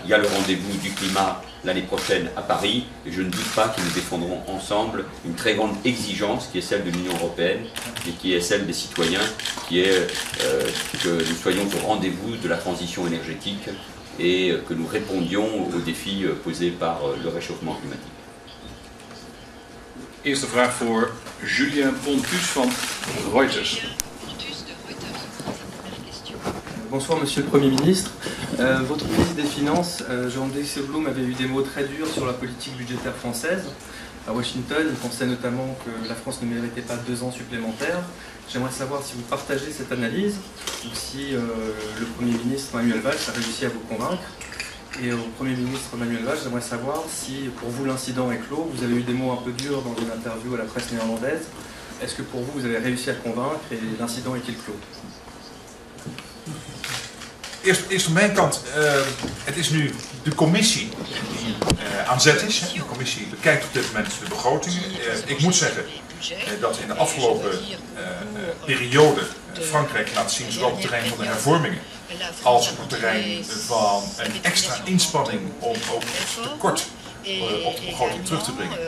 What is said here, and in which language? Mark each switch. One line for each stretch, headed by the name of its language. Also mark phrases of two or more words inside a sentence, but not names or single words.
French: Il y a le rendez-vous du climat l'année prochaine à Paris, et je ne doute pas que nous défendrons ensemble une très grande exigence qui est celle de l'Union européenne et qui est celle des citoyens, qui est que nous soyons au rendez-vous de la transition énergétique et que nous répondions aux défis posés par le réchauffement climatique.
Dutch: Eerste vraag voor Julien Pontus van Reuters.
French: Bonsoir Monsieur le Premier ministre. Votre ministre des Finances, Jean Dijsselbloem, avait eu des mots très durs sur la politique budgétaire française. À Washington, il pensait notamment que la France ne méritait pas 2 ans supplémentaires. J'aimerais savoir si vous partagez cette analyse ou si le Premier ministre Manuel Valls a réussi à vous convaincre. Et au Premier ministre Manuel Valls, j'aimerais savoir si pour vous l'incident est clos. Vous avez eu des mots un peu durs dans une interview à la presse néerlandaise. Est-ce que pour vous, vous avez réussi à convaincre et l'incident est-il clos?
Dutch: Eerst van mijn kant, het is nu de commissie die aan zet is. De commissie bekijkt op dit moment de begrotingen. Ik moet zeggen dat in de afgelopen periode Frankrijk laat zien, zowel op het terrein van de hervormingen als op het terrein van een extra inspanning om ook het tekort op de begroting terug te brengen.